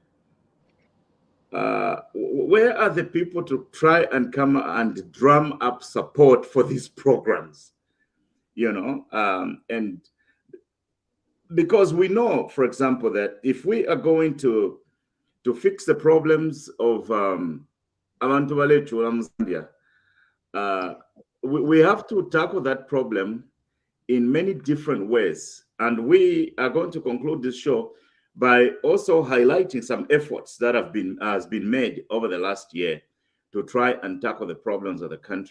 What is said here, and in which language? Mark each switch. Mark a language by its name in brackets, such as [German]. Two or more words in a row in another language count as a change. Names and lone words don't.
[English] Where are the people to try and come and drum up support for these programs? And because we know, for example, that if we are going to fix the problems of [Zulu] abantu balethu [English] Zambia, we have to tackle that problem in many different ways. And we are going to conclude this show by also highlighting some efforts that has been made over the last year to try and tackle the problems of the country.